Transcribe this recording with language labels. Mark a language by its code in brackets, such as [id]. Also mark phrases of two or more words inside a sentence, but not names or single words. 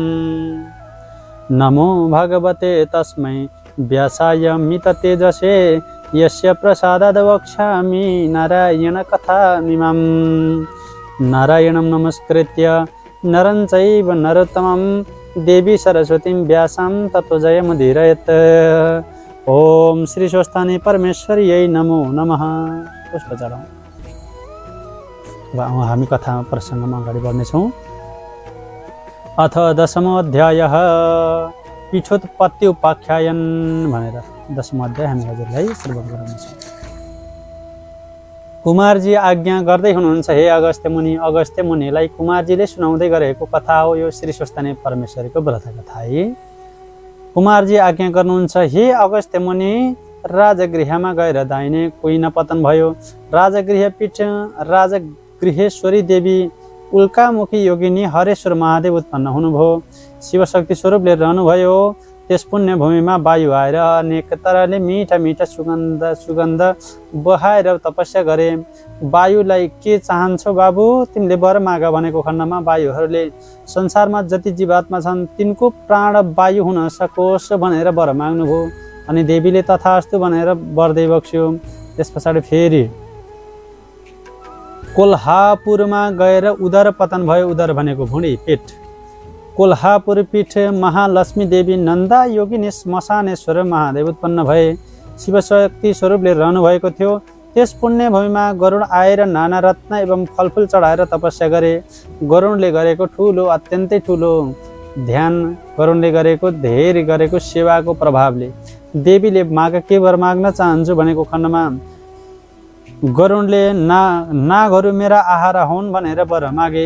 [sa] नमो भगवते तस्मै व्यासाय मिततेजसे यस्य प्रसादाद् वक्ष्यामि नारायणकथामिमाम्। नारायणं नमस्कृत्य नरं चैव नरोत्तमं देवी सरस्वतीं व्यासां ततो जयमुदीरयेत्। ओम श्री स्वस्थानी परमेश्वर्यै नमो नमः। [ne] पुष्प चढाउँ। अब हामी कथा प्रसङ्गमा अगाडि बढ्नेछौँ। [sa] अथ 10औं अध्यायः पीठोत्पत्ति उपाख्यान [ne] भनेर 10औं अध्याय हामी हजुरलाई श्रवण गराउनेछौँ। कुमारजी आज्ञा गर्दै हुनुहुन्छ, हे अगस्त्य मुनि। अगस्त्य मुनिलाई कुमारजीले सुनाउँदै गरेको कथा हो यो श्री स्वस्थानी परमेश्वरीको व्रत कथा है। कुमारजी आज्ञा गर्नुहुन्छ, हे अगस्त्य मुनि, राजगृहमा गएर दाहिने कुइन पतन भयो। राजगृह पीठ राजगृहेश्वरी देवी उल्कामुखी योगिनी हरेश्वर महादेव उत्पन्न हुनुभयो। शिवशक्ति स्वरूपले रहनुभयो। त्यस पुण्य भूमिमा वायु आएर अनेक तरहले मिठा मिठा सुगन्ध बहाएर तपस्या गरे। वायुलाई के चाहन्छौ बाबु, तिमीले वर माग भनेको खण्डमा वायुहरूले संसारमा जति जीवात्मा छन् तिनको प्राण वायु हुन सकोस् भनेर वर माग्नुभयो। अनि देवीले तथास्तु भनेर वरदै बक्स्यो। त्यस पछाडि फेरि कोल्हापुरमा गएर उदर पतन भयो। उदर भनेको भुँडी, पेट। कोल्हापुर पीठ महालक्ष्मी देवी नन्दा योगिनी श्मशानेश्वर महादेव उत्पन्न भए। शिवशक्ति स्वरूपले रहनुभएको थियो। त्यस पुण्य भूमिमा गरुड आएर नाना रत्न एवं फलफुल चढाएर तपस्या गरे। गरुडले गरेको ठुलो, अत्यन्तै ठुलो ध्यान, गरुडले गरेको धेरै गरेको सेवाको प्रभावले देवीले के वर माग्न चाहन्छु भनेको खण्डमा गरुडले नागहरू मेरा आहारा हुन् भनेर वर मागे।